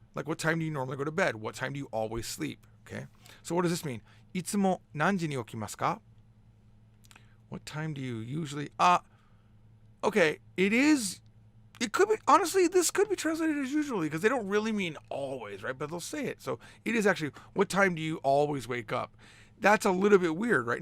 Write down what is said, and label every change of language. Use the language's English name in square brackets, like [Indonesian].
[English] Like, what time do you normally go to bed? What time do you always sleep? Okay? So what does this mean? [Japanese] いつも何時に起きますか? [English] What time do you usually... Okay, it could be, honestly, this could be translated as usually, because they don't really mean always, right? But they'll say it. So it is actually, what time do you always wake up? That's a little bit weird, right?